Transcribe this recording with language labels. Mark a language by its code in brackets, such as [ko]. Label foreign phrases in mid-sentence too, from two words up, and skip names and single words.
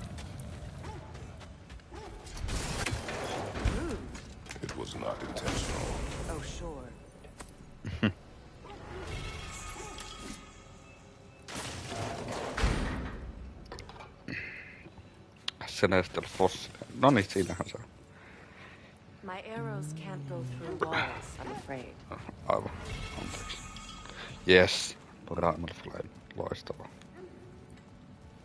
[en] It was not intentional. Oh, sure. [fi] Se näistä fossiileja. No niin, siinähän se on. [en] My arrows can't go through walls, I'm afraid. [fi] Aivan. Anteeksi. [en] Yes. Primal Flame. [fi] Loistavaa.